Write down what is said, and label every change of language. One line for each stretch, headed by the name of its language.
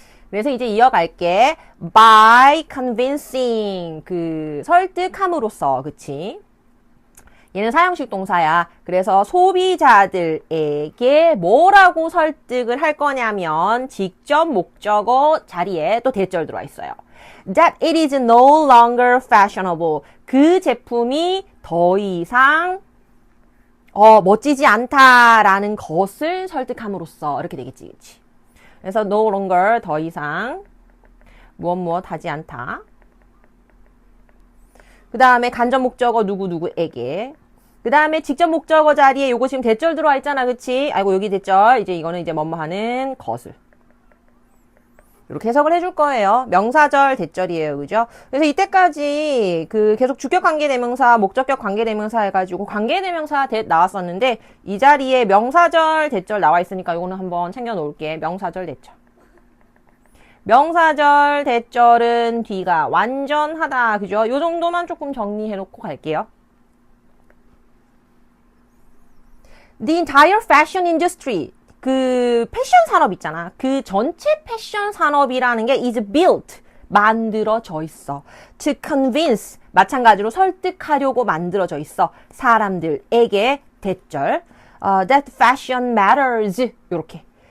Korean: 그래서 이제 이어갈게.
English: by convincing.
Korean: 설득함으로써. 그치? 얘는 사형식 동사야. 그래서 소비자들에게 뭐라고 설득을 할 거냐면 직접 목적어 자리에 또 대절 들어와 있어요.
English: That it is no longer fashionable.
Korean: 그 제품이 더 이상 멋지지 않다라는 것을 설득함으로써 이렇게 되겠지, 그치? 그래서
English: no longer
Korean: 더 이상 무엇 하지 않다. 그 다음에 간접 목적어 누구누구에게. 그 다음에 직접 목적어 자리에 요거 지금 대절 들어와 있잖아. 그치? 아이고 여기 대절. 이제 이거는 이제 뭐뭐 하는 것을. 이렇게 해석을 해줄 거예요. 명사절 대절이에요. 그죠? 그래서 이때까지 계속 주격 관계대명사, 목적격 관계대명사 해가지고 관계대명사 나왔었는데 이 자리에 명사절 대절 나와 있으니까 이거는 한번 챙겨 놓을게. 명사절 대절. 명사절 대절은 뒤가 완전하다. 그죠? 요 정도만 조금 정리해 놓고 갈게요.
English: The entire fashion industry.
Korean: 패션 산업 있잖아. 그 전체 패션 산업이라는 게
English: is built.
Korean: 만들어져 있어.
English: To convince.
Korean: 마찬가지로 설득하려고 만들어져 있어. 사람들에게 대절.
English: That fashion matters.
Korean: 요렇게.